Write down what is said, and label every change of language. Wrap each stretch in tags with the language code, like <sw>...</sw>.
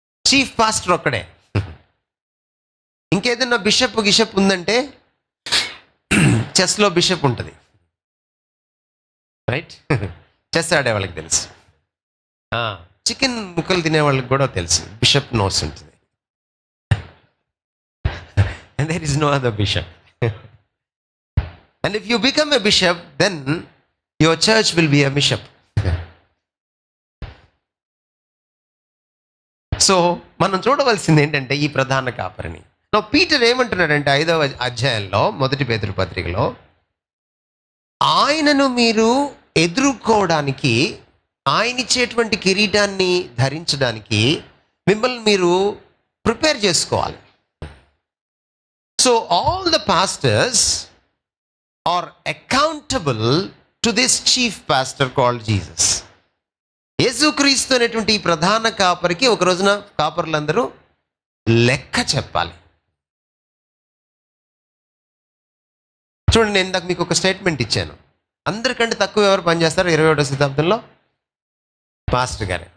<te>Chief pastor ఒక్కడే. ఇంకేదన్నా bishop ఉందంటే చెస్లో బిషప్ ఉంటుంది, రైట్? చెస్ ఆడే వాళ్ళకి తెలుసు, చికెన్ ముక్కలు తినే వాళ్ళకి కూడా తెలుసు బిషప్ నోస్ ఉంటుంది.</te> <en>And there is no other bishop. And if you become a bishop, then your church will be a bishop.</en> <te>So మనం చూడవలసింది ఏంటంటే ఈ ప్రధాన కాపరిని. నా పీటర్ ఏమంటున్నాడంటే 5వ అధ్యాయంలో 1 పేతురు పత్రికలో, ఆయనను మీరు ఎదుర్కోవడానికి, ఆయన ఇచ్చేటువంటి కిరీటాన్ని ధరించడానికి మిమ్మల్ని మీరు ప్రిపేర్ చేసుకోవాలి.</te> <en>So all the pastors are accountable to this chief pastor called Jesus.</en> <te>యేసుక్రీస్తు అనేటువంటి ఈ ప్రధాన కాపరికి ఒక రోజున కాపరులందరూ లెక్క చెప్పాలి. చూడండి, నేను ఇందాక మీకు ఒక స్టేట్మెంట్ ఇచ్చాను. అందరికంటే తక్కువ ఎవరు పనిచేస్తారు 21వ శతాబ్దంలో? పాస్టర్ గారే.</te>